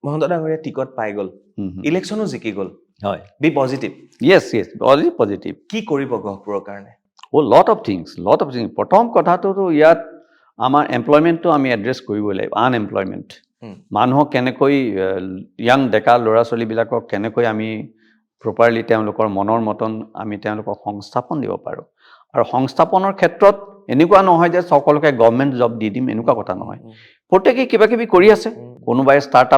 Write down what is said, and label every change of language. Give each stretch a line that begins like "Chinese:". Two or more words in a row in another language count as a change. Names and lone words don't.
Assamese: মহন্ত ডাঙৰীয়া টিকট পাই গ'ল ইলেকশ্যনো জিকি গ'ল হয়
English: be positive yes already positive
Assamese: কি কৰিব গহপুৰৰ কাৰণে
English: lot of things
Assamese: প্ৰথম কথাটো ইয়াত আমাৰ এমপ্লয়মেণ্টটো আমি এড্ৰেছ কৰিব লাগিব আনএমপ্লয়মেণ্ট মানুহক কেনেকৈ ইয়াং ডেকা ল'ৰা ছোৱালীবিলাকক কেনেকৈ আমি প্ৰপাৰলি তেওঁলোকৰ মনৰ মতন আমি তেওঁলোকক সংস্থাপন দিব পাৰোঁ আৰু সংস্থাপনৰ ক্ষেত্ৰত এনেকুৱা নহয় যে সকলোকে
English: government job
Assamese: দি দিম এনেকুৱা কথা নহয় প্ৰত্যেকে কিবা কিবি কৰি আছে কোনোবাই ষ্টাৰ্টআপ